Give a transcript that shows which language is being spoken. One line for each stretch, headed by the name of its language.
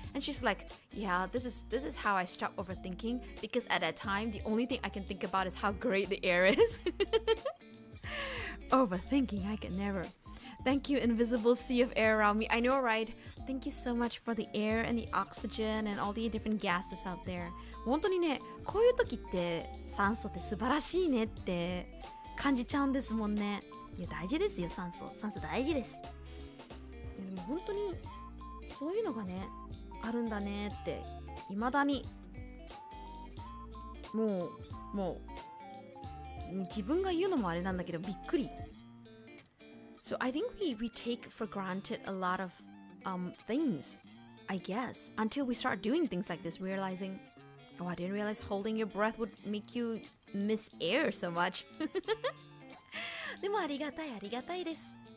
English: And she's like, yeah, this is how I stop overthinking, because at that time, the only thing I can think about is how great the air is. Overthinking, I can never. Thank you, invisible sea of air around me. I know, right? Thank you so much for the air and the oxygen and all the different gases out there.
Japanese: 本当にね、こういう時って酸素って素晴らしいねって感じちゃうんですもんね。いや、大事ですよ、酸素大事です。いや、でも本当にそういうのがね、あるんだねって未だにもう自分が言うのもあれなんだけどびっくり。
English: So I think we take for granted a lot of things, I guess, until we start doing things like this, realizing, oh, I didn't realize holding your breath would make you miss air so much.
Japanese: でもありがたいです。